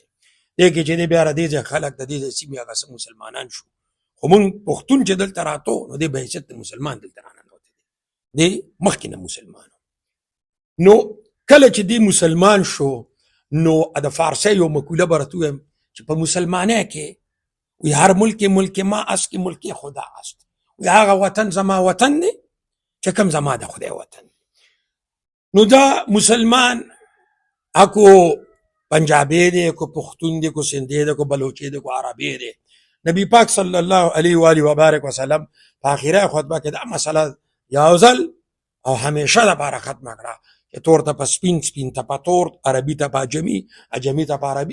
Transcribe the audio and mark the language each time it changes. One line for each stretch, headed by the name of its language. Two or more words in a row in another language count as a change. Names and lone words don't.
Pashto: دې کې چې دی بیا را دې ځای خلک د دې سیمې هغه څه مسلمانان شو، خو مونږ پښتون چې دلته راتو نو دې به حیثیت د مسلمان دلته راننوتی دی، دې مخکې نه مسلمان. نو کله چې دی مسلمان شو نو د فارسی یو مقوله به راته ووایم چې په مسلمانۍ کې وی
Persian: هر ملک ما است که ملک خدا است.
Pashto: وی هغه وطن زما وطن دی چې کوم زما د خدای وطن دی. نو دا مسلمان اکو پنجابی دی، کو پختون دی، کو سندھی دی، کو بلوچی دی، کو عربی دی. نبی پاک
Arabic: صلی الله علیه و آله و بارک وسلم
Pashto: په آخره خطبه کې دا مسله یو ځل او همیشه لپاره ختمه کړه چې تور ته په سپین، سپین ته په تور، عربي ته په اجمي، اجمي ته په عربي.